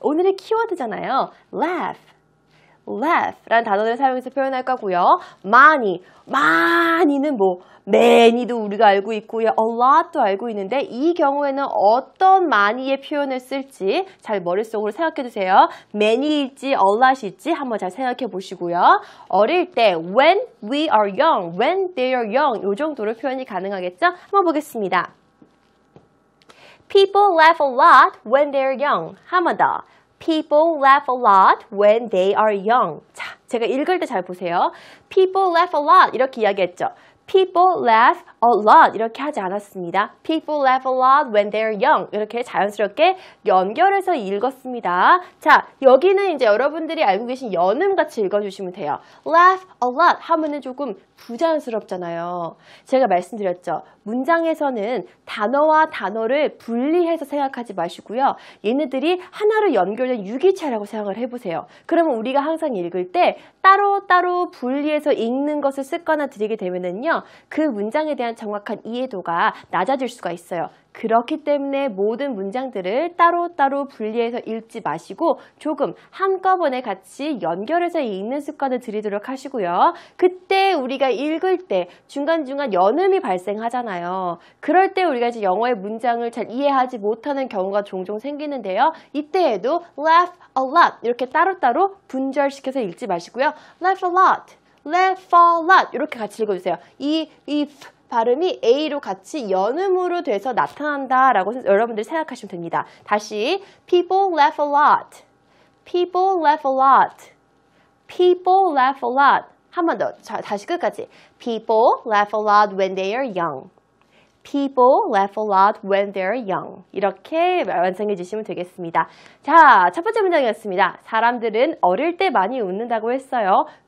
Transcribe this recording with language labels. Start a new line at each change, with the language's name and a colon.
Korean: 오늘의 키워드잖아요. laugh 라는 단어를 사용해서 표현할 거고요. 많이는 뭐 many도 우리가 알고 있고요. a lot도 알고 있는데 이 경우에는 어떤 많이의 표현을 쓸지 잘 머릿속으로 생각해 두세요. many일지 a lot일지 한번 잘 생각해 보시고요. 어릴 때
English: when we are young, when they are young
Korean: 이 정도로 표현이 가능하겠죠? 한번 보겠습니다.
English: People laugh a lot when they are young.
Korean: 한 번 더.
English: People laugh a lot when they are young.
Korean: 자, 제가 읽을 때 잘 보세요.
English: People laugh a lot
Korean: 이렇게 이야기했죠.
English: People laugh a lot
Korean: 이렇게 하지 않았습니다.
English: People laugh a lot when they're young
Korean: 이렇게 자연스럽게 연결해서 읽었습니다. 자, 여기는 이제 여러분들이 알고 계신 연음같이 읽어주시면 돼요.
English: Laugh a lot
Korean: 하면은 조금 부자연스럽잖아요. 제가 말씀드렸죠. 문장에서는 단어와 단어를 분리해서 생각하지 마시고요. 얘네들이 하나로 연결된 유기체라고 생각을 해보세요. 그러면 우리가 항상 읽을 때 따로따로 분리해서 읽는 것을 습관화 들이게 되면은요. 그 문장에 대한 정확한 이해도가 낮아질 수가 있어요. 그렇기 때문에 모든 문장들을 따로따로 분리해서 읽지 마시고 조금 한꺼번에 같이 연결해서 읽는 습관을 들이도록 하시고요. 그때 우리가 읽을 때 중간중간 연음이 발생하잖아요. 그럴 때 우리가 이제 영어의 문장을 잘 이해하지 못하는 경우가 종종 생기는데요. 이때에도 laugh a lot 이렇게 따로따로 분절시켜서 읽지 마시고요.
English: laugh a lot, laugh a lot
Korean: 이렇게 같이 읽어주세요. 이 발음이 A로 같이 연음으로 돼서 나타난다라고 여러분들이 생각하시면 됩니다.
English: 다시 People laugh a lot. People laugh a lot. People laugh a lot.
Korean: 한 번 더. 다시 끝까지.
English: People laugh a lot when they are young. People laugh a lot when they're young.
Korean: 이렇게 완성해 주시면 되겠습니다. 자, 첫 번째 문장이었습니다. 사람들은 어릴 때 많이 웃는다고 했어요.